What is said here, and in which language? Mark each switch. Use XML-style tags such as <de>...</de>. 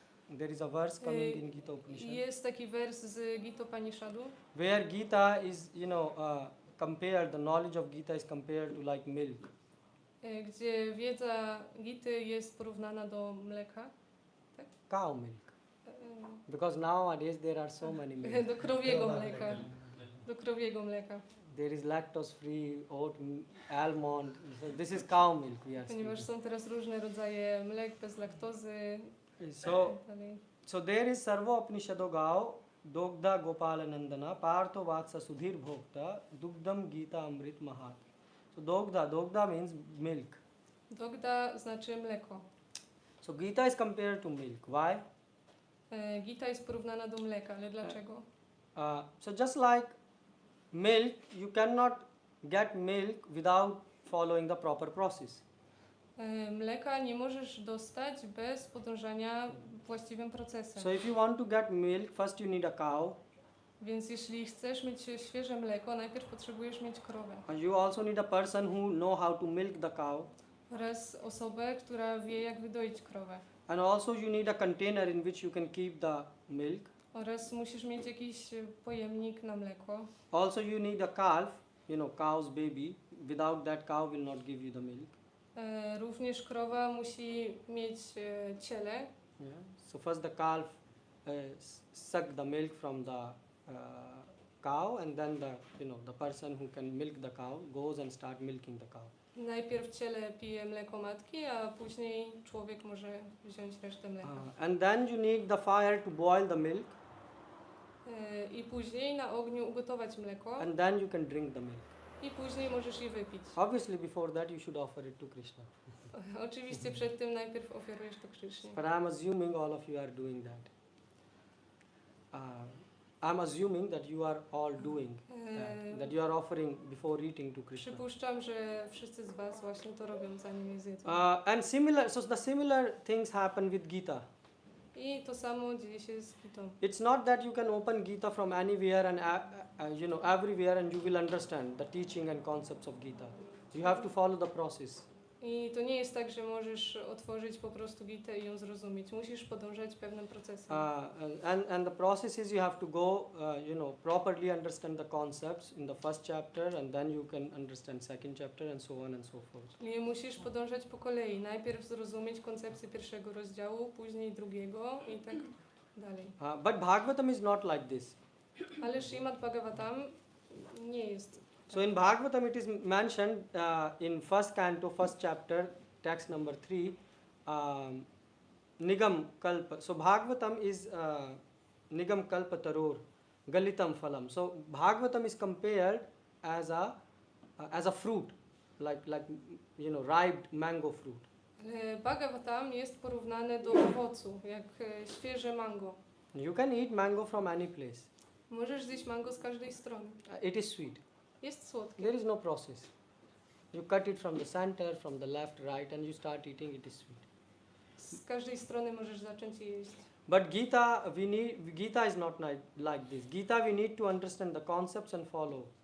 <en>There is a verse coming in Gita Upanishad.</en> <pl>Jest taki wers z Gita Upanishadu,</pl> <en>where Gita is, compared, the knowledge of Gita is compared to like milk.</en> <pl>Gdzie wiedza Gity jest porównana do mleka. tak?</pl> <en>Cow milk. Because nowadays there are so many milk.</en> <pl>Do krowiego mleka. Do krowiego mleka.</pl> <en>There is lactose free, oat, almond. So this is cow milk we are</en> <pl>Ponieważ</pl> <en>speaking.</en> <pl>są teraz różne rodzaje mlek bez laktozy.</pl> <en>So,</en> <pl>i tak dalej.</pl> <en>so there is</en> <sa>Sarva Upanishado Gav, Dogda Gopala Nandana, Partho Vatsa Sudhir Bhokta, Dugdam Gita Amrit Mahat.</sa> <en>So Dogda means milk.</en> <pl>Dogda znaczy mleko.</pl> <en>So Gita is compared to milk. Why?</en> <pl>Gita jest porównana do mleka, ale dlaczego?</pl> <en>So just like milk, you cannot get milk without following the proper process.</en> <pl>Mleka nie możesz dostać bez podążania właściwym procesem.</pl> <en>So if you want to get milk, first you need a cow.</en> <pl>Więc jeśli chcesz mieć świeże mleko, najpierw potrzebujesz mieć krowę.</pl> <en>And you also need a person who know how to milk the cow.</en> <pl>Oraz osobę, która wie, jak wydoić krowę.</pl> <en>And also you need a container in which you can keep the milk.</en> <pl>Oraz musisz mieć jakiś pojemnik na mleko.</pl> <en>Also you need a calf, cow's baby. Without that cow will not give you the milk.</en> <pl>Również krowa musi mieć ciele.</pl> <en>Yeah. So first the calf suck the milk from the cow, and then the person who can milk the cow goes and start milking the cow.</en> <pl>Najpierw ciele pije mleko matki, a później człowiek może wziąć resztę mleka.</pl> <en>And then you need the fire to boil the milk,</en> <pl>I później na ogniu ugotować mleko.</pl> <en>and then you can drink the milk.</en> <pl>I później możesz je wypić.</pl> <en>Obviously before that you should offer it to Krishna.</en> <pl>Oczywiście przed tym najpierw ofiarujesz to Krishnie.</pl> <en>But I'm assuming all of you are doing that. I'm assuming that you are all doing that you are offering before eating to Krishna.</en> <pl>Przypuszczam, że wszyscy z was właśnie to robią, zanim je zjedzą.</pl> <en>And so the similar things happen with Gita.</en> <pl>I to samo dzieje się z Gitą.</pl> <en>It's not that you can open Gita from anywhere and everywhere and you will understand the teaching and concepts of Gita. You have to follow the process.</en> <pl>I to nie jest tak, że możesz otworzyć po prostu Gitę i ją zrozumieć. Musisz podążać pewnym procesem.</pl> <en>And the process is you have to go, properly understand the concepts in the first chapter, and then you can understand second chapter, and so on and so forth.</en> <pl>I musisz podążać po kolei. Najpierw zrozumieć koncepcję pierwszego rozdziału, później drugiego i tak dalej.</pl> <en>But Bhagavatam is not like this.</en> <pl>Ale Śrīmad Bhagavatam nie jest.</pl> <en>So in Bhagavatam it is mentioned in first canto, first chapter, text number 3, Nigam Kalpa. So Bhagavatam is</en> <sa>Nigam Kalpa Taror, Galitam Phalam.</sa> <en>So Bhagavatam is compared as a fruit, like ripe mango fruit.</en> <pl>Bhagavatam jest porównany do owocu, jak świeże mango.</pl> <en>You can eat mango from any place.</en> <pl>Możesz zjeść mango z każdej strony.</pl> <en>It is sweet.</en> <pl>Jest słodkie.</pl> <en>There is no process. You cut it from the center, from the left, right, and you start eating. It is sweet.</en> <pl>Z każdej strony możesz zacząć je jeść.</pl> <en>But Gita is not like this. Gita we need to understand the concepts and follow.</en>